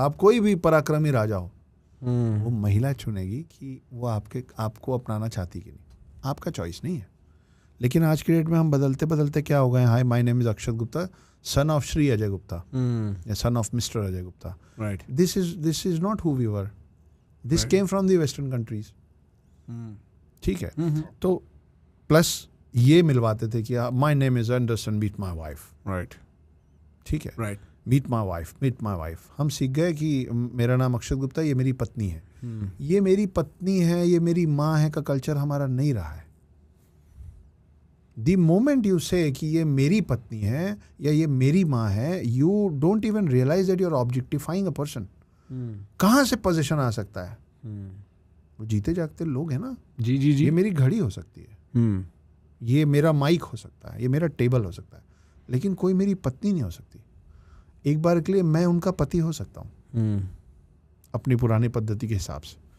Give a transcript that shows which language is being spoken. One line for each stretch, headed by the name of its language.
Hindi: आप कोई भी पराक्रमी राजा हो, वो महिला चुनेगी कि वो आपको अपनाना चाहती कि नहीं, आपका चॉइस नहीं है। लेकिन आज के डेट में हम बदलते बदलते क्या हो गए,
English: hi my name is Akshat Gupta, son of Shri Ajay Gupta,
Hindi: या
English: son of Mr. Ajay Gupta. Right. This is not who we were. This right. came from the Western countries.
Hindi: ठीक है। तो प्लस ये मिलवाते थे कि
English: my name is Anderson, meet my wife. Right.
Hindi: ठीक है।
English: Right. Meet my wife.
Hindi: हम सीख गए कि मेरा नाम अक्षत गुप्ता, ये मेरी पत्नी है। ये मेरी पत्नी है, ये मेरी माँ है का कल्चर हमारा नहीं रहा है।
English: The moment you say
Hindi: कि ये मेरी पत्नी है या ये मेरी माँ है,
English: you don't even realize that you're objectifying a person.
Hindi: कहाँ से पोजीशन आ सकता है? वो जीते जागते लोग हैं ना। जी। ये मेरी घड़ी हो सकती है, ये मेरा माइक हो सकता है, ये मेरा टेबल हो सकता है, लेकिन कोई मेरी पत्नी नहीं हो सकती। एक बार के लिए मैं उनका पति हो सकता हूँ अपनी पुरानी पद्धति के हिसाब से।